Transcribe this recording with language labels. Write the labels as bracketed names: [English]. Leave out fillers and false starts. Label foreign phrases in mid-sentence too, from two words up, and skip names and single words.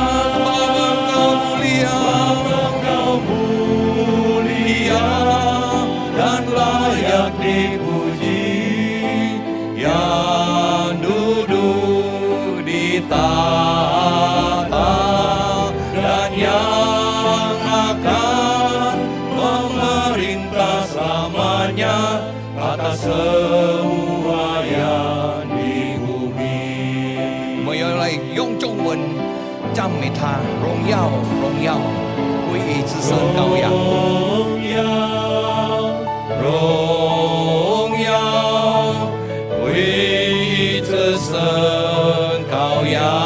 [Indonesian] Engkau mulia, Engkau mulia dan layak dipuji, yang duduk di tahta dan yang akan memerintah selamanya atas semua yang di bumi. [Cantonese] 我要嚟用中文讚美他，榮耀榮耀歸於至聖羔羊。榮耀歸於至聖羔羊。